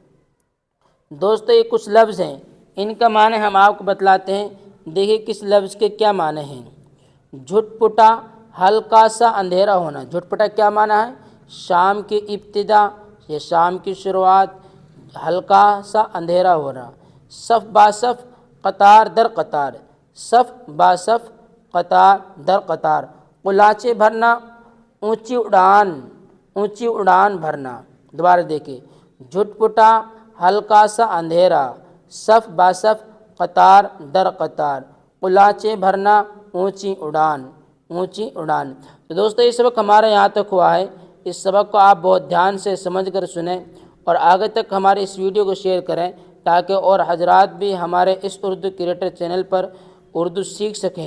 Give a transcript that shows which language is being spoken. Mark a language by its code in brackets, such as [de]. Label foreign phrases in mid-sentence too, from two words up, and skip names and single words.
[ur] دوستو یہ کچھ لفظ ہیں، ان کا معنی ہم آپ کو بتلاتے ہیں۔ دیکھیے کس لفظ کے کیا معنی ہیں۔ جھٹ پٹا ہلکا سا اندھیرا ہونا۔ جھٹ پٹا کیا معنی ہے؟ شام کی ابتدا یا شام کی شروعات، ہلکا سا اندھیرا ہونا۔ صف با صف قطار در قطار۔ صف با صف قطار در قطار۔ قلاچیں بھرنا اونچی اڑان۔ اونچی اڑان بھرنا۔ دوبارہ دیکھیں، جھٹ پٹا ہلکا سا اندھیرا، صف با صف قطار در قطار، قلاچیں بھرنا اونچی اڑان۔ اونچی اڑان۔ تو دوستو یہ سبق ہمارے یہاں تک ہوا ہے۔ اس سبق کو آپ بہت دھیان سے سمجھ کر سنیں اور آگے تک ہمارے اس ویڈیو کو شیئر کریں تاکہ اور حضرات بھی ہمارے اس اردو [en] creator channel [ur] پر اردو سیکھ سکیں۔